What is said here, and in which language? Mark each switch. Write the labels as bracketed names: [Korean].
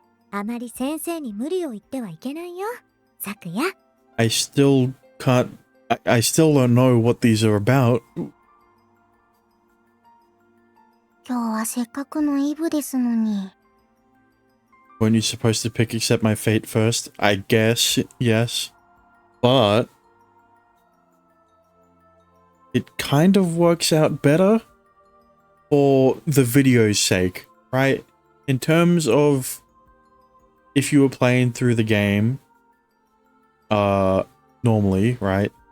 [Japanese] あまり先生に無理を言ってはいけないよ、咲夜。 [English] I still can't... I still don't know what these are about. [Japanese] 今日はせっかくのイブですのに。 [English] Weren't you supposed to pick accept my fate first? I guess, yes. But it kind of works out better for the video's sake, right? In terms of if you were playing through the game normally, right?